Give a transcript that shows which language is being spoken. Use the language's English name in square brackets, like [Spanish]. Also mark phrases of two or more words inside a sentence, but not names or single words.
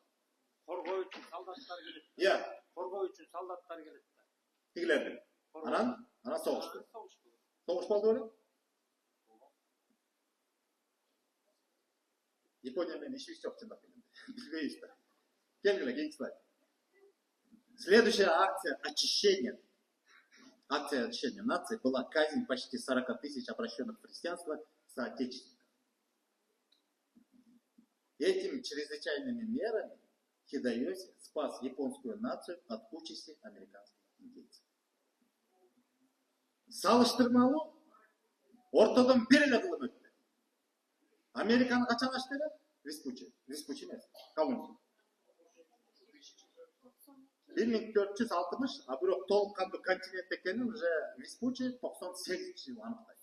[Kyrgyz] Коргоо үчүн солдаттар келет. Иә, Коргоо үчүн солдаттар келет. тигилерди. Анан согушту. Согуш болду беле? Япония менен ишибиз жок чындап келгенде. Билбейбиз да. Келгиле, кийинки слайд. [Russian] Следующая акция очищения. Акция очищения нации была казнь почти 40 тысяч обращенных в христианство соотечественников. Этими чрезвычайными мерами Хидэёси спас японскую нацию от участи американских индейцев. [Kyrgyz] Салыштырмалуу ортодон бир эле кылым өттү. Американы качан ачты эле? Веспуччи эмес, Колумб. 1460, а бирок толук кандуу континент экенин уже Веспуччи 98-жыл аныктайт.